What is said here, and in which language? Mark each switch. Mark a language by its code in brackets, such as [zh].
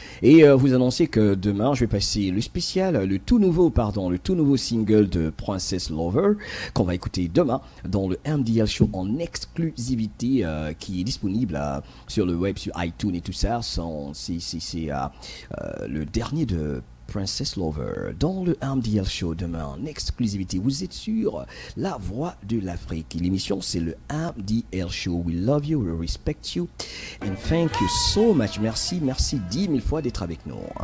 [fr] Et vous annoncer que demain, je vais passer le spécial, le tout nouveau single de Princess Lover, qu'on va écouter demain dans le MDL Show en exclusivité, qui est disponible sur le web, sur iTunes et tout ça. C'est le dernier de Princess Lover dans le MDL Show demain en exclusivité. Vous êtes sur La Voix de l'Afrique. L'émission c'est le MDL Show. [en] We love you, we respect you and thank you so much. [fr] Merci 10 000 fois d'être avec nous.